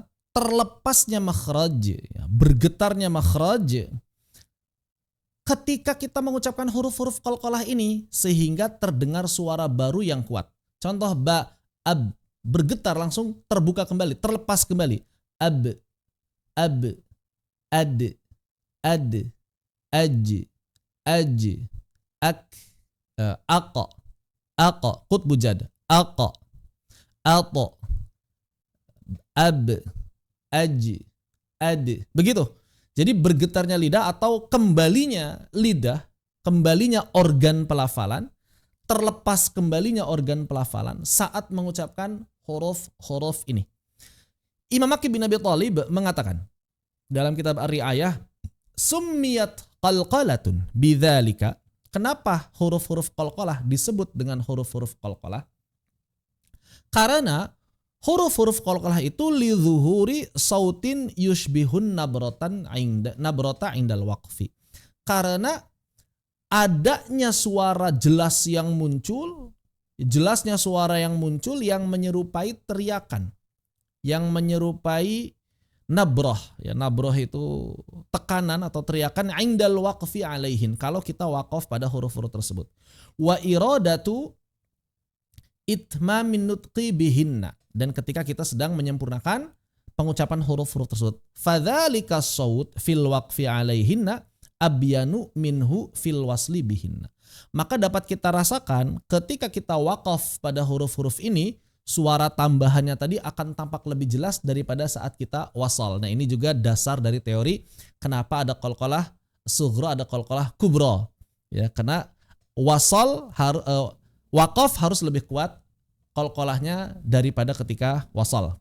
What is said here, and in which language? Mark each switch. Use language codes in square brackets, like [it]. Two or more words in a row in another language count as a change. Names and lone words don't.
[id] Terlepasnya makhraj, ya, bergetarnya makhraj ketika kita mengucapkan huruf-huruf qalqalah ini sehingga terdengar suara baru yang kuat. Contoh ba, ab, bergetar langsung terbuka kembali, terlepas kembali. Ab, ab, ad, ad, aj, aj, ak, aqa, aqa, qutbu jad, aqa, ato, ab, aj, ad. Begitu. Jadi bergetarnya lidah atau kembalinya lidah, kembalinya organ pelafalan, terlepas kembalinya organ pelafalan saat mengucapkan huruf-huruf ini. Imam Aqil bin Abi Thalib mengatakan dalam kitab Ar-Ri'ayah, [ar] سميت قلقلة بذلك. [id] Kenapa huruf-huruf qalqalah disebut dengan huruf-huruf qalqalah? Karena huruf-huruf qalqalah itu [ar] لظهور صوت يشبه النبرة عند الوقف. [id] Karena adanya suara jelas yang muncul, jelasnya suara yang muncul yang menyerupai teriakan, yang menyerupai nabroh. Ya, nabroh itu tekanan atau teriakan [ar] عند الوقف عليهن, [id] kalau kita waqaf pada huruf-huruf tersebut. [ar] وإرادة إتمام النطق بهن, [id] dan ketika kita sedang menyempurnakan pengucapan huruf-huruf tersebut. [ar] فذلك صوت في الوقف عليهن أبين منه في الوصل بهن. [id] Maka dapat kita rasakan ketika kita waqaf pada huruf-huruf ini, suara tambahannya tadi akan tampak lebih jelas daripada saat kita wasal. Nah, ini juga dasar dari teori kenapa ada [ar] قلقلة صغرى, [id] ada [ar] قلقلة كبرى. [id] Ya, karena waqaf harus lebih kuat qalqalahnya daripada ketika wasal.